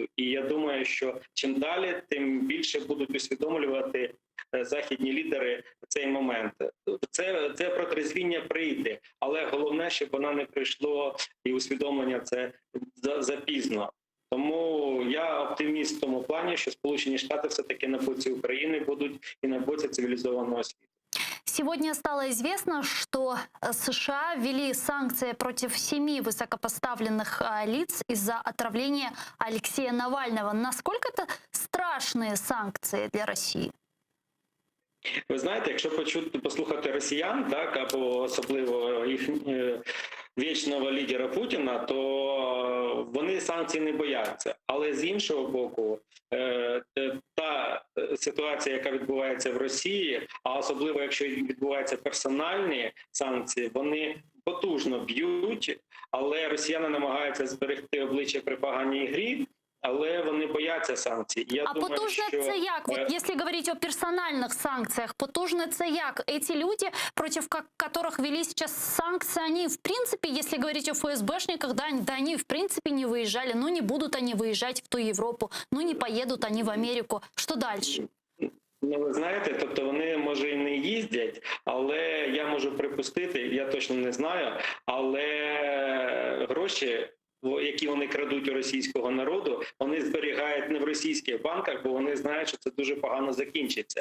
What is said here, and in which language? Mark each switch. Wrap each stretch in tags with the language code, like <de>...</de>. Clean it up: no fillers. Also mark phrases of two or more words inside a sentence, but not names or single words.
<uk>І я думаю, що чим далі, тим більше будуть усвідомлювати західні лідери цей момент. Це протрезвіння прийде, але головне, щоб вона не прийшло, і усвідомлення це запізно. Тому я оптиміст в тому плані, що Сполучені Штати все-таки на боці України будуть і на боці цивілізованого світу.</uk> <ru>Сегодня стало известно, что США ввели санкции против 7 высокопоставленных лиц из-за отравления Алексея Навального. Насколько это страшные санкции для России?</ru> <uk>Ви знаєте, якщо послухати росіян, так, або особливо їх вічного лідера Путіна, то вони санкцій не бояться. Але з іншого боку, та ситуація, яка відбувається в Росії, а особливо якщо відбуваються персональні санкції, вони потужно б'ють, але росіяни намагаються зберегти обличчя при поганій грі, але вони бояться санкцій. Я думаю, потужно що... це як?</uk> <ru>Вот если говорить о персональных санкциях,</ru> <uk>потужно це як?</uk> <ru>Эти люди, против которых ввели сейчас санкции, они в принципе, если говорить о ФСБшниках, да, они в принципе не выезжали, ну не будут они выезжать в ту Европу, ну не поедут они в Америку. Что дальше?</ru> <uk>Ну, ви знаєте, тобто вони, може, і не їздять, але я можу припустити, я точно не знаю, але гроші, які вони крадуть у російського народу, вони зберігають не в російських банках, бо вони знають, що це дуже погано закінчиться.</uk>